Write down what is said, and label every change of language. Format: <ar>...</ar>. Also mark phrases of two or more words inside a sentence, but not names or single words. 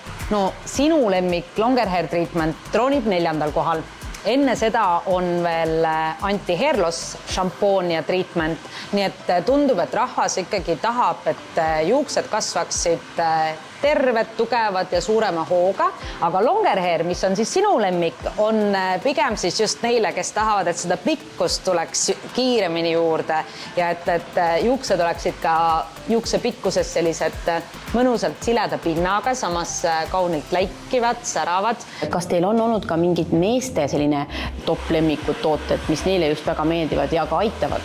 <et>No sinu lemmik Longer Hair Treatment troonib 4. kohal. Enne seda on veel</et> <en>anti-hair loss</en> <et>šampoon ja treatment, nii et tundub, et rahvas ikkagi tahab, et juuksed kasvaksid terved, tugevad ja suurema hooga, aga longer hair, mis on siis sinu lemmik, on pigem siis just neile, kes tahavad, et seda pikkust tuleks kiiremini juurde ja et juuksed oleksid ka juukse pikkuses sellised mõnusalt sileda pinnaga, samas kaunilt läikivad, säravad. Kas teil on olnud ka mingid meeste selline top lemmikud tooted, mis neile just väga meeldivad ja ka aitavad?</et>